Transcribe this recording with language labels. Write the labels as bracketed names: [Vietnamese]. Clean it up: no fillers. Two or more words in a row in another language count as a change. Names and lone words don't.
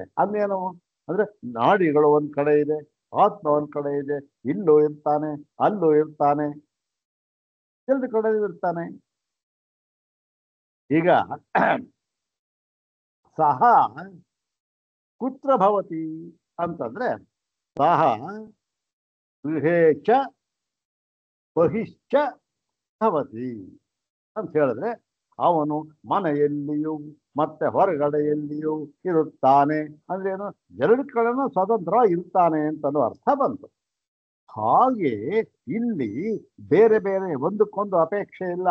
[Kannada] ಅಂದೇನು ಅಂದ್ರೆ ನಾಡಿಗಳು ಒಂದ್ ಕಡೆ ಇದೆ, ಆತ್ಮ ಒಂದ್ ಕಡೆ ಇದೆ, ಇಲ್ಲೂ ಇರ್ತಾನೆ, ಅಲ್ಲೂ ಇರ್ತಾನೆ, ಎರಡು ಕಡೆ ಇರ್ತಾನೆ. ಈಗ [Sanskrit] ಸಹ ಕುತ್ರ ಭವತಿ [Kannada] ಅಂತಂದ್ರೆ [Sanskrit] ಸಹ ಗೃಹೇ ಚ ಬಹಿಶ್ಚ ಭವತಿ [Kannada] ಅಂತ ಹೇಳಿದ್ರೆ ಅವನು ಮನೆಯಲ್ಲಿಯೂ ಮತ್ತೆ ಹೊರಗಡೆಯಲ್ಲಿಯೂ ಇರುತ್ತಾನೆ. ಅಂದ್ರೇನು? ಎರಡು ಕಡೆನೂ ಸ್ವತಂತ್ರ ಇರ್ತಾನೆ ಅಂತಲೂ ಅರ್ಥ ಬಂತು. ಹಾಗೆ ಇಲ್ಲಿ ಬೇರೆ ಬೇರೆ ಒಂದಕ್ಕೊಂದು ಅಪೇಕ್ಷೆ ಇಲ್ಲ.